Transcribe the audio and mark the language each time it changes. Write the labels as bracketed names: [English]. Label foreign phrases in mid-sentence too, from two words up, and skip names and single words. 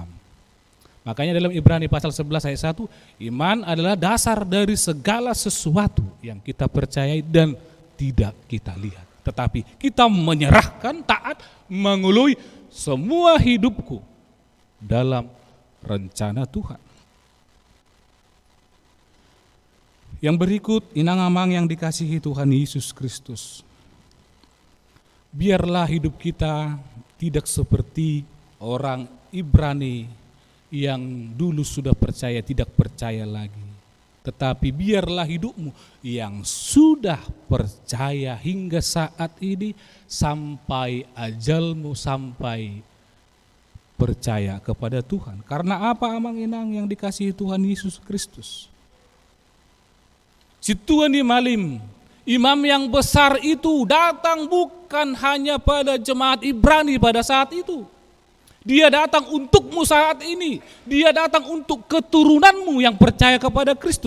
[Indonesian] Makanya dalam Ibrani pasal 11 ayat 1, iman adalah dasar dari segala sesuatu yang kita percayai dan tidak kita lihat. Tetapi kita menyerahkan, taat, mengului semua hidupku dalam rencana Tuhan. Yang berikut, [Batak Toba] inang amang [Indonesian] yang dikasihi Tuhan Yesus Kristus. Biarlah hidup kita tidak seperti orang Ibrani yang dulu sudah percaya tidak percaya lagi. Tetapi biarlah hidupmu yang sudah percaya hingga saat ini sampai ajalmu, sampai percaya kepada Tuhan. Karena apa [Batak Toba] amang inang [Indonesian] yang dikasihi Tuhan Yesus Kristus? Si Tuhan Imalim, imam yang besar itu datang bukan hanya pada jemaat Ibrani pada saat itu. Dia datang untukmu saat ini. Dia datang untuk keturunanmu yang percaya kepada Kristus.